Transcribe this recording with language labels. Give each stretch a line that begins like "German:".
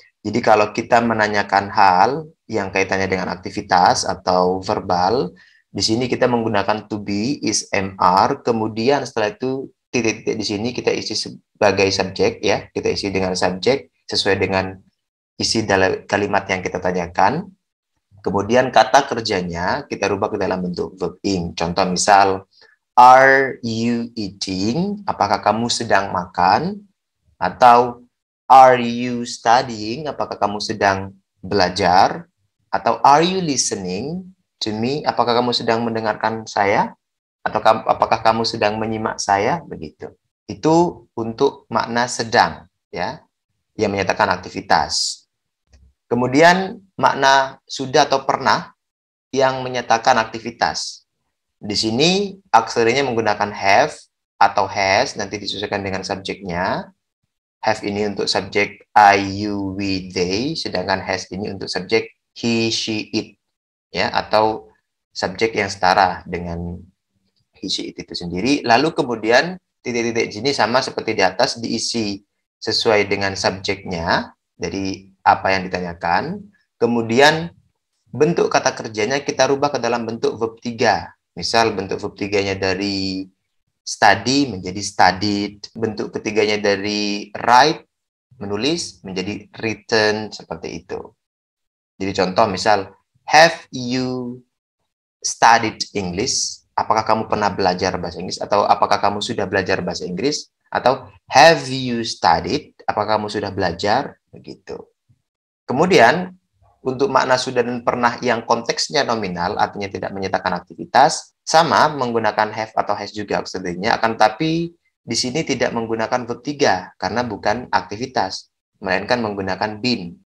Indonesian: Jadi kalau kita menanyakan hal yang kaitannya dengan aktivitas atau verbal, di sini kita menggunakan to be, is, MR, kemudian setelah itu titik-titik di sini kita isi sebagai subjek ya, kita isi dengan subjek sesuai dengan isi dalam kalimat yang kita tanyakan. Kemudian kata kerjanya kita rubah ke dalam bentuk verb ing. Contoh misal,
English: are you eating?
Indonesian: Apakah kamu sedang makan? Atau
English: are you studying?
Indonesian: Apakah kamu sedang belajar?
English: Atau are you listening to me?
Indonesian: Apakah kamu sedang mendengarkan saya? Atau apakah kamu sedang menyimak saya? Begitu. Itu untuk makna sedang, ya, yang menyatakan aktivitas. Kemudian makna sudah atau pernah yang menyatakan aktivitas. Di sini auxiliary-nya menggunakan have atau has, nanti disesuaikan dengan subjeknya. Have ini untuk subjek I, you, we, they, sedangkan has ini untuk subjek he, she, it, ya, atau subjek yang setara dengan he, she, it itu sendiri. Lalu kemudian titik-titik sini sama seperti di atas, diisi sesuai dengan subjeknya dari apa yang ditanyakan. Kemudian bentuk kata kerjanya kita rubah ke dalam bentuk verb 3. Misal bentuk verb 3-nya dari study menjadi studied, bentuk ketiganya dari write, menulis, menjadi written, seperti itu. Jadi contoh misal,
English: have you studied English?
Indonesian: Apakah kamu pernah belajar bahasa Inggris? Atau apakah kamu sudah belajar bahasa Inggris? Atau
English: have you studied?
Indonesian: Apakah kamu sudah belajar? Begitu. Kemudian, untuk makna sudah dan pernah yang konteksnya nominal, artinya tidak menyatakan aktivitas, sama menggunakan have atau has juga auxiliary-nya, akan tapi di sini tidak menggunakan verb 3, karena bukan aktivitas, melainkan menggunakan been.